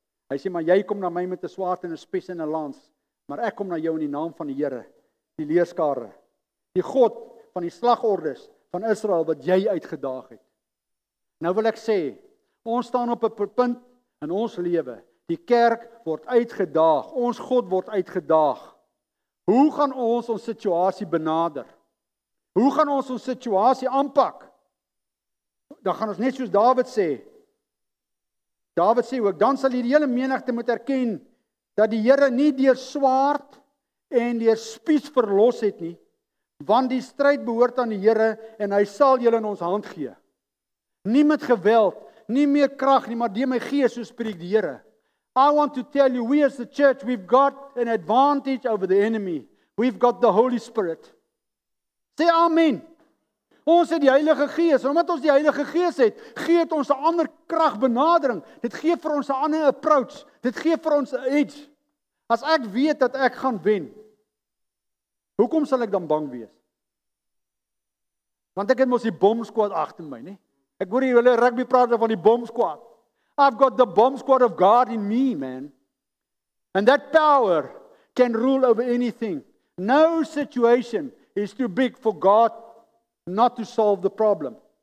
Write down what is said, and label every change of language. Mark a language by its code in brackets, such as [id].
[af] Hy sê, maar jy kom na my met 'n swaard en 'n spes en 'n lans. Maar ek kom na jou in die naam van die Here, die leerskare, die God van die slagordes van Israel wat jy uitgedaag het. Nou wil ek sê, ons staan op 'n punt in ons lewe. Die kerk word uitgedaag. Ons God word uitgedaag. Hoe gaan ons situasie benader? Hoe gaan ons situasie aanpak? Dan gaan ons net soos Dawid sê. Dawid sê ook, dan sal die hele menigte moet erken dat die Here nie deur swaard en deur spies verlos het nie, want die stryd behoort aan die Here en hy sal julle in ons hand gee. Nie met geweld, nie meer krag nie, maar deur my gees, so spreek die Here. [en] I want to tell you, we as the church, we've got an advantage over the enemy. We've got the Holy Spirit. [af] Sê amen. Ons het die Heilige Gees. Omdat ons die Heilige Gees het, gee dit ons 'n ander kragbenadering. Dit gee vir ons 'n ander approach. Dit gee vir ons 'n edge. As ek weet dat ek gaan wen, hoekom sal ek dan bang wees? Want ek het mos die bomb squad agter my, né? Ek hoor julle rugby praat van die bomb squad. [en] I've got the bomb squad of God in me, man. And that power can rule over anything. No situation is too big for God not to solve the problem.